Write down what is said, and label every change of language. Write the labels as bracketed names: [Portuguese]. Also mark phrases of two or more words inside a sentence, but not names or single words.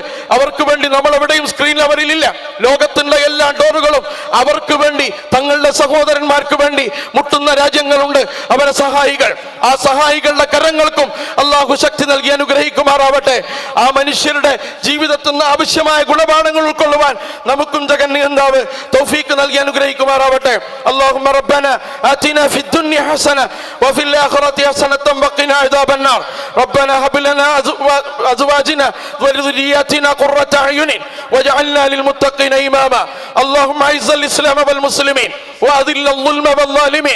[Malayalam] അവർക്ക് വേണ്ടി നമ്മളെവിടെയും സ്ക്രീൻ അവരിലില്ല. ലോകത്തിന്റെ എല്ലാ ഡോറുകളും അവർക്ക് വേണ്ടി, തങ്ങളുടെ സഹോദരന്മാർക്ക് വേണ്ടി മുട്ടുന്ന രാജ്യങ്ങളുണ്ട്. അവരെ സഹായികൾ, ആ സഹായികളുടെ കരങ്ങൾക്കും അള്ളാഹു ശക്തി നൽകി അനുഗ്രഹിക്കുമാറാവട്ടെ. ആ മനുഷ്യരുടെ ജീവിതത്തിൽ നിന്ന് ആവശ്യമായ ഗുണപാഠങ്ങൾ ഉൾക്കൊള്ളുവാൻ നമുക്കും ജഗന്നിയന്താവ് തൗഫീഖ് നൽകി അനുഗ്രഹിക്കുമാറാവട്ടെ. [Arabic] اللهم ربنا آتنا في الدنيا حسنة وفي الآخرة حسنة وقنا عذاب النار. ربنا هب لنا أزواجنا وذرياتنا قرة أعين واجعلنا للمتقين إماما. اللهم أعز الإسلام والمسلمين وأذل الظلم والظالمين.